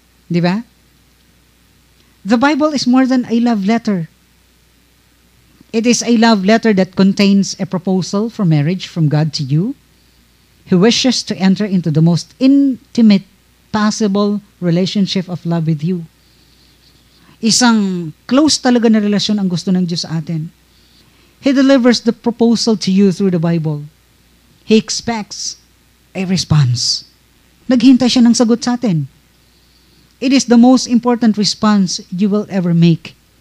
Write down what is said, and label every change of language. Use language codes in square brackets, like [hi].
[tl] Di ba? [en] The Bible is more than a love letter. It is a love letter that contains a proposal for marriage from God to you, who wishes to enter into the most intimate possible relationship of love with you. [tl] Isang close talaga na relasyon ang gusto ng Diyos sa atin. [en] He delivers the proposal to you through the Bible. He expects a response. [tl] Naghintay siya ng sagot sa atin. [en] It is the most important response you will ever make.